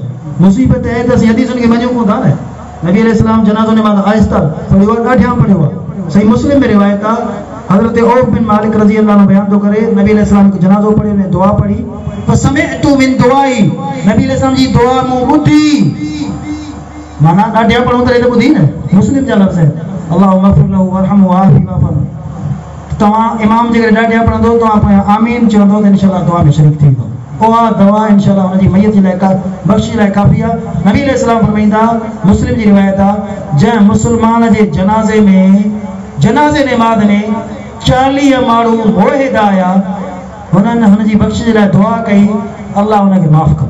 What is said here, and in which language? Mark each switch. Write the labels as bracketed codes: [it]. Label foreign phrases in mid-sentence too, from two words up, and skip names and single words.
[sd] मुसीबत आहे त असीं हदीसुनि खे मञूं कोन था न। नबी अलैहिस्सलाम जनाज़ो नमाज़ आहिस्ता पढ़ियो आहे ॾाढियां पढ़ियो आहे। सही मुस्लिम में रिवायत आहे हज़रत औफ बिन मालिक [ar] رضي الله عنه [sd] बयान थो करे नबी अलैहिस्सलाम को जनाज़ो पढ़ियो ने दुआ पढ़ी [ar] فسمعت من دعائه [sd] नबी अलैहिस्सलाम जी दुआ मूं ॿुधी माना ॾाढियां पढ़ूं त ॿुधी न मुस्लिम जा लफ़्ज़ आहिनि [ar] اللهم اغفر له وارحمه وعافه واعف [sd] तव्हां इमाम जेकॾहिं ॾाढियां पढ़ंदो तव्हां पोयां आमीन चवंदो त इंशाअल्लाह दुआ में शरीक थींदो। उहा दवा इंशाअल्लाह हुनजी मैयत जे लाइ बख़्शिश लाइ काफ़ी आहे। नबी अलैहिस्सलाम फरमाईंदा मुस्लिम जी रिवायत आहे जंहिं मुस्लमान जे जनाज़े नमाज़ में 40 माण्हू मुवहिद आया हुननि हुनजी बख़्शिश जे लाइ दुआ कई अल्लाह हुनखे माफ़ कंदो।